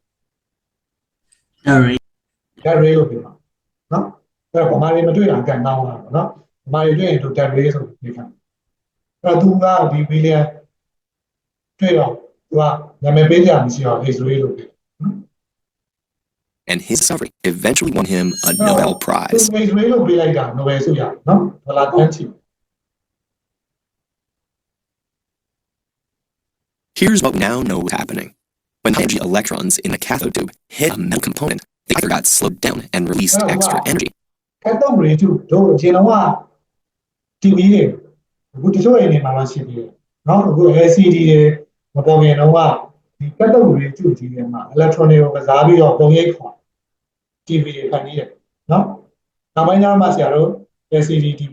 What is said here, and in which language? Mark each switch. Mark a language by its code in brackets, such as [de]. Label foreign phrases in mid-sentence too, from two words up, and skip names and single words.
[my] အဲ့ ray လို့ပြောနော်အဲ့တော့ဗမာတွေမတွေ့တာကန်ကောင်းတာပေါ့နော်ဗမာတွေတွေ့ရင်တို့ ray ဆိုပြီးပြောအဲ့တော့သူကဒီ William တွေ့တော့သူကနာမည်ပေးကြမရှိတော့ X-ray လို့ပြော [en] and his discovery eventually won him a [my] အဲ့တော့ [en] Nobel [my] သူ [en] Prize. [my] X-ray လို့ပေးလိုက်တာ Nobel ဆုရနော်ဒေါ်လာတန်းချီ [en] Here's what we now know was happening. When high energy electrons in the cathode tube hit a metal component, they either got slowed down and released extra energy, [my] ကတ်တော့ရေကျတို့အချိန်တော့က TV တွေအခုတချို့အိမ်တွေမှာတော့ရှိသေးတယ်နော်အခု LCD တွေမပေါ်ခင်တော့ကဒီကတ်တော့ရေကျကြီး တွေမှာ electron တွေကိုကစားပြီးတော့ပုံရိပ်ခေါ် TV တွေဖန်တီးတယ်နော်နောက်ပိုင်းကျမှဆရာတို့ LCD TV